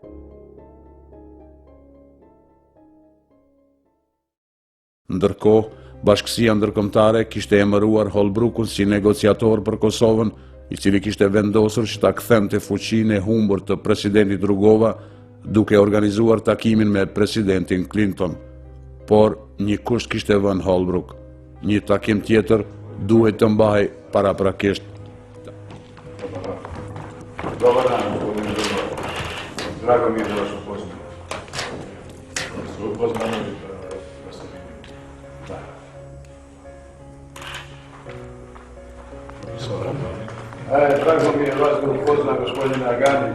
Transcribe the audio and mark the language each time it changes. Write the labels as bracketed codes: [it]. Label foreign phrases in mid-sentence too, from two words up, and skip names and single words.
[sq] Ndërkohë, Bashkësia ndërkombëtare kishte emëruar Holbrookun si negociator për Kosovën, i cili kishte vendosur që ta kthente fuqinë e humbur të presidentit Rugova, duke organizuar takimin me presidentin Clinton. Por një kusht kishte vënë Holbrooke: një takim tjetër duhet të mbahej paraprakisht. [sr] Dobar dan, gospodine Đurđević. Drago mi je da vas upoznam. Su upoznani da se vidim. Da. Drago mi je da vas upoznam, gospodine Agani.